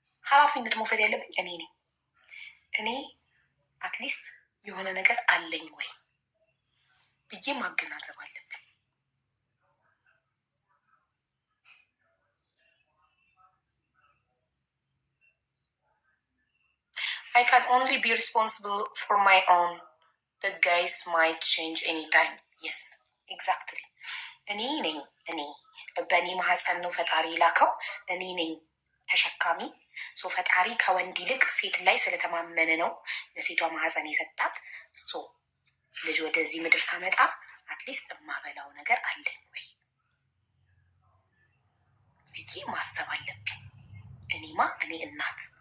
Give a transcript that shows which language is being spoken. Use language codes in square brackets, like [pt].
[am] ኃላፊነት መውሰድ ያለብኝ እኔ ነኝ። እኔ አትሊስት የሆነ ነገር አለኝ ወይ ብዬ ማገናዘብ አለብኝ። [en] I can only be responsible for my own. The guys might change anytime. Yes, exactly. [am] እኔ በእኔ ማህፀን ነው ፈጣሪ ላከው። እኔ ነኝ ተሸካሚ። ፈጣሪ ከወንድ ይልቅ ሴት ላይ ስለተማመነ ነው ለሴቷ ማህፀን የሰጣት። ልጅ ወደዚህ ምድር ሳመጣ አትሊስት የማበላው ነገር አለን ወይ ብዬ ማሰብ አለብኝ። እኔ እናት